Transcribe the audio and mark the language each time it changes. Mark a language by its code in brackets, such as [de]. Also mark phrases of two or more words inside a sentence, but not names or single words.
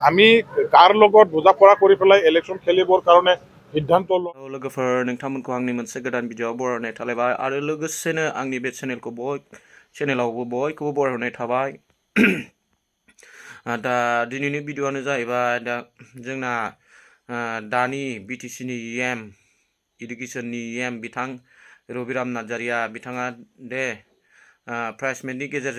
[as] আমি কাৰ লগত বুজাপৰা কৰি পেলাই ইলেকশ্যন খেলিবৰ কাৰণে সিদ্ধান্ত [brx] लोगोफोर नोंथांमोनखौ आंनि मोनसे गोदान भिडिअ'आव बरायनाय थालायबाय आरो लोगोसेनो आंनि बे चेनेलावबो बयखौबो बरायहरनाय थाबाय दा दिनैनि भिडिअ'आनो जाहैबाय दा जोंना दानि बिटिसिनि EM इडुकेसननि EM बिथां रबिराम नार्जारिया बिथाङा दे प्राइस मिटनि गेजेरजों